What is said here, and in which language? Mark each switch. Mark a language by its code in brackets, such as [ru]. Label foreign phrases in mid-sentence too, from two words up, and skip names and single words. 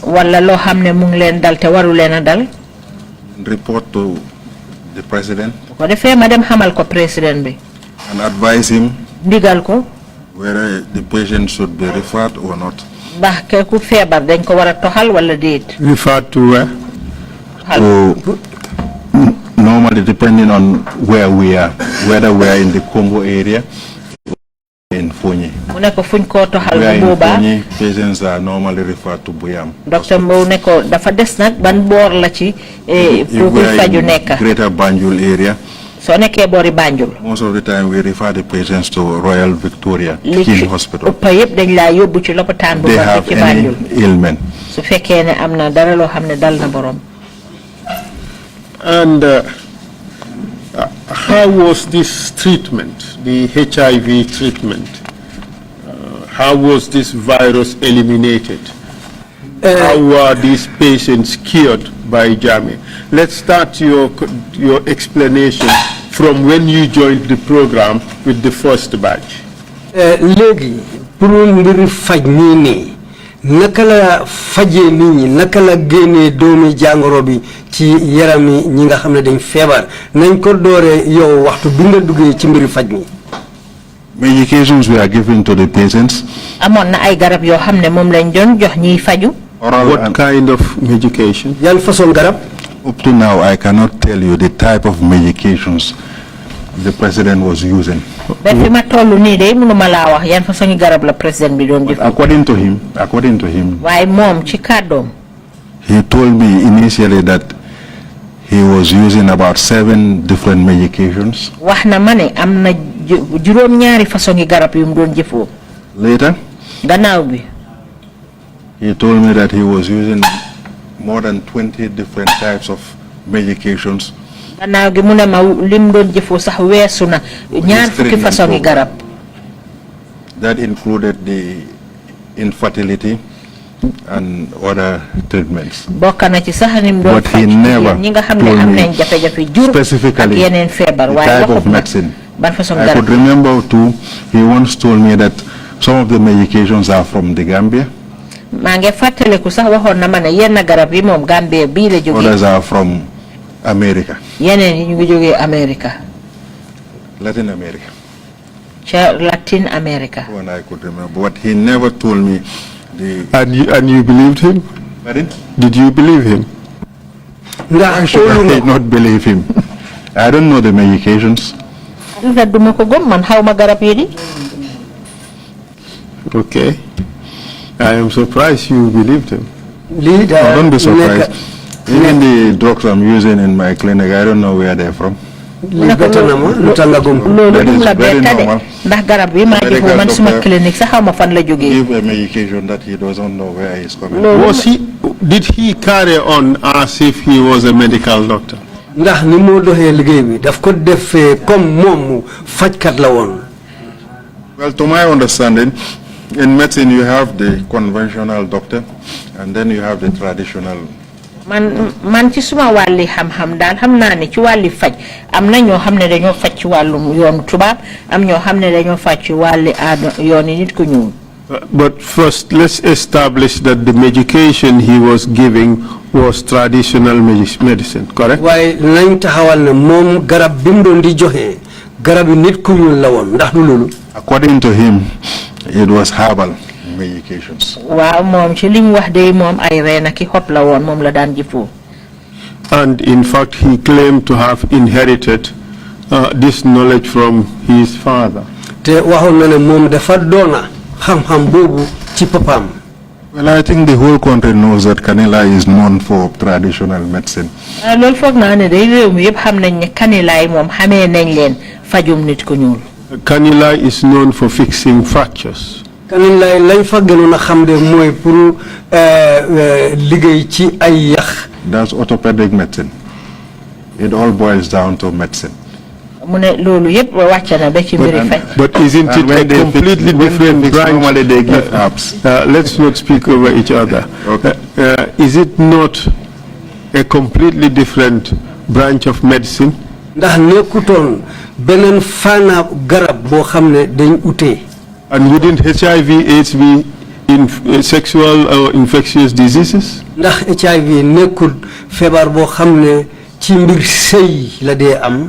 [wo] wala loo xam ne mu ngi leen dal te waru leen a dal. [en] Report to the president [wo] ko defee ma dem xamal ko président bi. [en] and advise him [wo] ndigal ko. [en] whether the patient should be referred or not. [wo] ndax ke ku feebar dañ ko war a toxal wala déet. [en] Referred to where? So, normally depending on where we are, whether we are in the Congo area or in Fonyi. [wo] mu ne ko fuñ koo toxal [en] We are [wo] bu [en] in [wo] boobaa. [en] Fonyi, patients are normally referred to Buyam. [wo] docteur Mbow ne ko dafa des nag ban boor la ci [en] If [wo] pour [en] we [wo] kuy [en] are [wo] faju [en] in [wo] nekk. [en] Greater Banjul area, [wo] soo nekkee boori Banjul. [en] most of the time we refer the patients to Royal Victoria [wo] li ci [en] King Hospital. [wo] ëpp yëpp dañ laa yóbbu ci lopitaan bu [en] They [wo] mag [en] have [wo] ci [en] any [wo] Banjul. [en] ailment. [wo] su fekkee ne am na dara loo xam ne dal na borom. [en] And how was this treatment, the HIV treatment? How was this virus eliminated? How were these patients cured by Jammeh? Let's start your explanation from when you joined the program with the first batch. [wo] léegi pour mbiri faj nii nii naka la fajee nit ñi naka la génnee doomi jàngoro bi ci yarami ñi nga xam ne dañ feebar nañ ko dooree yow waxtu bi nga duggee ci mbiri faj mi. [en] Medications we are giving to the patients. [wo] amoon na ay garab yoo xam ne moom lañ doon jox ñiy faju. [en] What kind of medication? [wo] yan façon garab? [en] Up to now, I cannot tell you the type of medications the president was using. [wo] ba fi ma toll nii de mënuma laa wax yan façon garab la président bi doon jëf. [en] According to him, [wo] waaye moom ci kàddoom. [en] he told me initially that he was using about 7 different medications. [wo] wax na ma ne am na juróom-ñaari façon garab yu mu doon jëfoo. [en] Later, [wo] gannaaw bi. [en] he told me that he was using more than 20 different types of medications. [wo] gannaaw gi mu ne ma lim doon jëfoo sax weesu na ñaar fukki façon garab. [en] That included the infertility and other treatments. [wo] bokk na ci sax ni mu doon [en] But he never [wo] ñi nga xam ne [en] told [wo] am [en] me [wo] nañ jafe-jafe jur ak [en] specifically [wo] yeneen feebar [en] the [wo] waaye [en] type of [wo] waxut ma [en] medicine. [wo] ban façon [en] I [wo] garab. [en] could remember too, he once told me that some of the medications are from the Gambia, [wo] maa ngi fàttaliku sax waxoon na ma ne yenn garab yi moom Gambie bii la jógee. [en] others are from America, [wo] yeneen yi ñu ngi jógee America. [en] Latin America. [wo] ca Latin America. [en] When I could remember, but he never told me the. And you believed him? Pardon? Did you believe him? Why should I not believe him? I don't know the medications. [wo] nga duma ko gëm man xaw ma garab yi di. [en] Okay. I am surprised you believed him. [wo] lii [en] No, don't be surprised. Even the drugs I'm using in my clinic, I don't know where they're from. [wo] lii bett na ma lu tax nga gëm ko. loolu [en] That [wo] dum [en] is [wo] la [en] very [wo] betta de [en] normal. [wo] ndax garab yi maa [en] Medical [wo] jëfoo man suma [en] doctor [wo] clinique sax xaw ma fan la jógee. [en] Give a medication that he doesn't know where he's coming. Did he carry on as if he was a medical doctor? [wo] ndax ni moo doxee liggéey bi daf ko defee comme moom fajkat la woon. [en] Well, to my understanding, in medicine you have the conventional doctor, and then you have the traditional [wo] man ci suma wàlli xam-xam daal xam naa ne ci wàlli faj am na ñoo xam ne dañoo faj ci wàllum yoonu tubaab am ñoo xam ne dañoo faj ci wàlli aada yooni nit ku ñuul. [en] But first, let's establish that the medication he was giving was traditional medicine, correct? [wo] waaye nañ taxawal ne moom garab bi mu doon di joxe garab yi nit ku ñuul la woon ndax du loolu. [en] According to him, it was herbal medications. [wo] waaw moom ci li mu wax de moom ay reen ak i xob la woon moom la daan jëfoo. [en] And in fact, he claimed to have inherited this knowledge from his father. [wo] te waxoon na ne moom dafa doona xam-xam boobu ci papaam. [en] Well, I think the whole country knows that Kanila is known for traditional medicine. [wo] loolu foog naa ne day réew mi yëpp xam nañ ne kanilaay moom xamee nañ leen fajum nit ku ñuul. [en] Kanila is known for fixing fractures. [wo] Kanilaay lañ fa gënoon a xam de mooy pour liggéey ci ay yax. [en] That's orthopedic medicine. It all boils down to medicine. [wo] mu ne loolu yëpp wàcc na ba ci mbiri faj. [en] But isn't it a completely different branch? Normally they give herbs. Let's not speak over each other. Okay. Is it not a completely different branch of medicine? [wo] ndax nekkutoon beneen fànn garab boo xam ne dañ utee. [en] And wouldn't HIV/AIDS be in sexual or infectious diseases? [wo] ndax HIV nekkul feebar boo xam ne ci mbir sëy la dee am.